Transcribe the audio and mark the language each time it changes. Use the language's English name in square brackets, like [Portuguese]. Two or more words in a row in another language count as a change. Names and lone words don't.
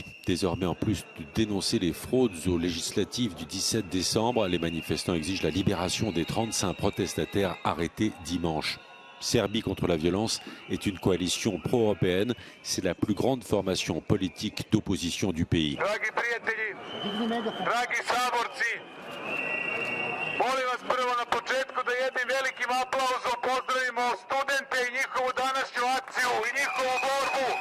[French] Désormais, en plus de dénoncer les fraudes aux législatives du 17 décembre, les manifestants exigent la libération des 35 protestataires arrêtés dimanche. Serbie contre la violence est une coalition pro-européenne. C'est la plus grande formation politique d'opposition du pays. [Serbian] Molim vas prvo na početku da jednim velikim aplauzom pozdravimo studente i njihovu današnju akciju i njihovu borbu.